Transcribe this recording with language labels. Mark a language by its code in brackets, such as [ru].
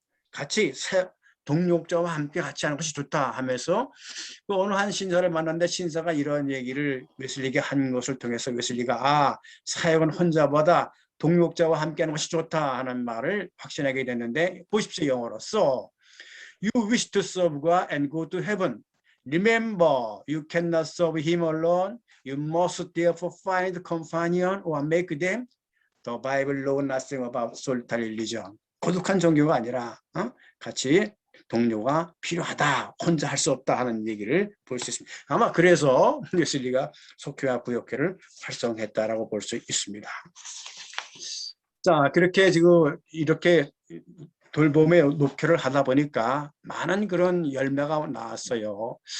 [ko] 같이 동력자와 함께 같이 하는 것이 좋다 하면서 어느 한 신사를 만났는데 신사가 이런 얘기를 웨슬리에게 한 것을 통해서 웨슬리가 사역은 혼자보다 동력자와 함께 하는 것이 좋다 하는 말을 확신하게 됐는데, 보십시오. 영어로서 [en] You wish to serve God and go to heaven. Remember, you cannot serve him alone. You must therefore find companion or make them. The Bible knows nothing about solitary religion. [ko] 고독한 종교가 아니라 같이 동료가 필요하다. 혼자 할 수 없다 하는 얘기를 볼 수 있습니다. 아마 그래서 웨슬리가 속회와 구역회를 활성했다라고 볼 수 있습니다. 자, 그렇게 지금 이렇게 돌봄의 목회를 하다 보니까 많은 그런 열매가 나왔어요.